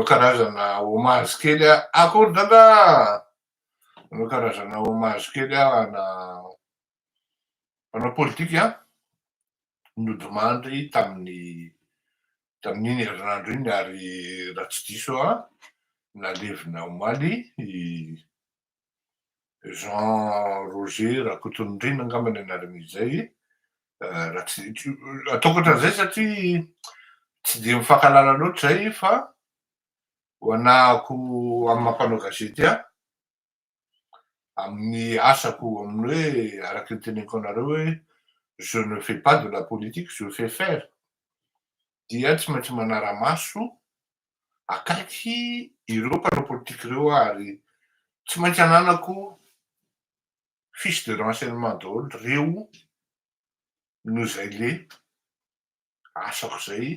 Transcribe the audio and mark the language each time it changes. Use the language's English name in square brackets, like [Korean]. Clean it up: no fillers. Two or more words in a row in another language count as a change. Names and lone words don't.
[Malagasy] karazana hommage kely akory dada, hanao karazana hommage kely ana mpanao politika nodimandry tamin'iny herinandro iny ary raha tsy diso nalevina omaly Jean Roger Rakotondrina angambany anaran'izay. Raha tsy ataoko ohatran'izay satria tsy de mifankalala loatra zay fa ho anahako amin'ny mampanao gazety amin'ny asako amin'ny hoe araky ny teneniko anareo hoe [French] je ne fais pas de la politique, je fais faire. [Malagasy] Dia tsy maintsy manara-maso akaiky ireo mpanao politika ireo ary tsy maintsy ananako [French] fiche de renseignement [Malagasy] daholo reo no zay le asako zay.